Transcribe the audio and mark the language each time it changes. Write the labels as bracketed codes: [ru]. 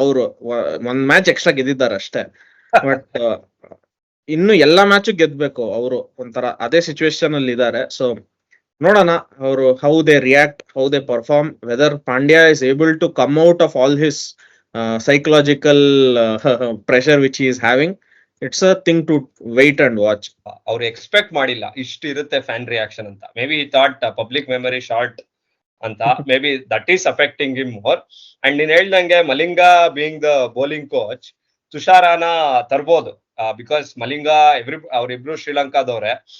[kn] ಅವರು ಒಂದ್ match extra ಗೆದ್ದಿದ್ದಾರೆ ಅಷ್ಟೇ. ಬಟ್ ಇನ್ನು ಎಲ್ಲಾ ಮ್ಯಾಚ್ ಗೆದ್ಬೇಕು ಅವರು, ಒಂಥರ ಅದೇ ಸಿಚುವೇಶನ್ ಅಲ್ಲಿ ಇದ್ದಾರೆ. ಸೊ ನೋಡೋಣ ಅವರು [en] How they react, how they perform, whether Pandya is able to come out of all his psychological pressure which he is having. It's a thing to wait and watch. [kn] ಅವ್ರು expect ಮಾಡಿಲ್ಲ ಇಷ್ಟು ಇರುತ್ತೆ fan reaction ಅಂತ. [en] Maybe thought public memory short ಅಂತ, maybe that is affecting him more. [kn] And ನೀನ್ ಹೇಳ್ದಂಗೆ Malinga [en] being the bowling coach, [kn] ತುಷಾರಾನ ತರ್ಬೋದು because Malinga ಅವ್ರಿಬ್ರು ಶ್ರೀಲಂಕಾದವ್ರೆ.